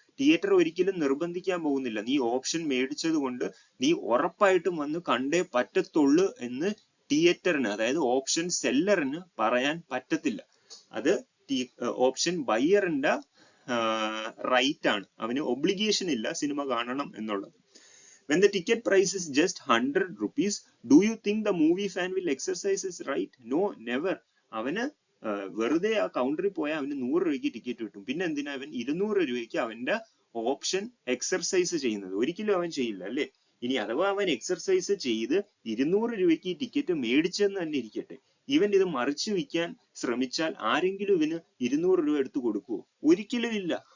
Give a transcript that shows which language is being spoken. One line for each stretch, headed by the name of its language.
Malayalam: Theatre ഒരിക്കലും നിർബന്ധിക്കാൻ പോകുന്നില്ല നീ ഓപ്ഷൻ മേടിച്ചത് കൊണ്ട് നീ ഉറപ്പായിട്ടും വന്ന് കണ്ടേ പറ്റത്തുള്ളൂ എന്ന് തിയേറ്ററിന്, അതായത് ഓപ്ഷൻ സെല്ലറിന് പറയാൻ പറ്റത്തില്ല. അത് ഓപ്ഷൻ ബയ്യറിന്റെ റൈറ്റ് ആണ്, അവന് ഒബ്ലിഗേഷൻ ഇല്ല സിനിമ കാണണം എന്നുള്ളത്.
English: When the ticket price is just 100 rupees, do you think the movie fan will exercise his right? No, never.
Malayalam: അവന് വെറുതെ ആ കൗണ്ടറിൽ പോയാൽ അവന് 100 രൂപയ്ക്ക് ടിക്കറ്റ് കിട്ടും. പിന്നെ എന്തിനാ അവൻ 200 രൂപയ്ക്ക് അവന്റെ ഓപ്ഷൻ എക്സർസൈസ് ചെയ്യുന്നത്? ഒരിക്കലും അവൻ ചെയ്യില്ല അല്ലേ? ഇനി അഥവാ അവൻ എക്സർസൈസ് ചെയ്ത് 200 രൂപയ്ക്ക് ടിക്കറ്റ് മേടിച്ചെന്ന് തന്നെ ഇരിക്കട്ടെ, ഇവൻ ഇത് മറിച്ചു വിൽക്കാൻ ശ്രമിച്ചാൽ ആരെങ്കിലും ഇവന് 200 രൂപ എടുത്ത് കൊടുക്കുവോ? ഒരിക്കലും ഇല്ല.